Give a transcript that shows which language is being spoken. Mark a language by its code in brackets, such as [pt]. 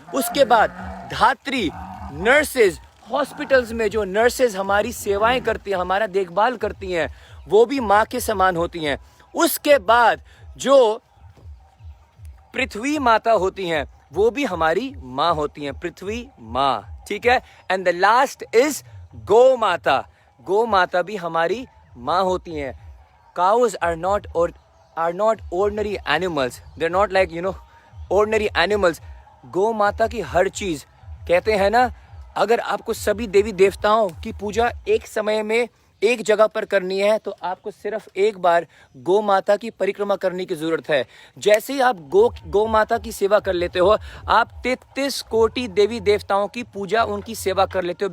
[hi] उसके बाद धात्री, नर्सेज, हॉस्पिटल्स में जो नर्सेज हमारी सेवाएं करती हैं, हमारा देखभाल करती हैं, वो भी माँ के समान होती हैं। उसके बाद जो पृथ्वी माता होती हैं वो भी हमारी माँ होती हैं, पृथ्वी माँ, ठीक है। [en] and the last is [hi] गौ माता, गौ माता भी हमारी माँ होती हैं। [en] Cows are not ordinary animals, they're not like ordinary animals। [hi] गौ माता की हर चीज, कहते हैं ना, अगर आपको सभी देवी देवताओं की पूजा एक समय में एक जगह पर करनी है तो आपको सिर्फ एक बार गौ माता की परिक्रमा करने की जरूरत है। जैसे ही आप गौ माता की सेवा कर लेते हो, आप 33 कोटि देवी देवताओं की पूजा, उनकी सेवा कर लेते हो।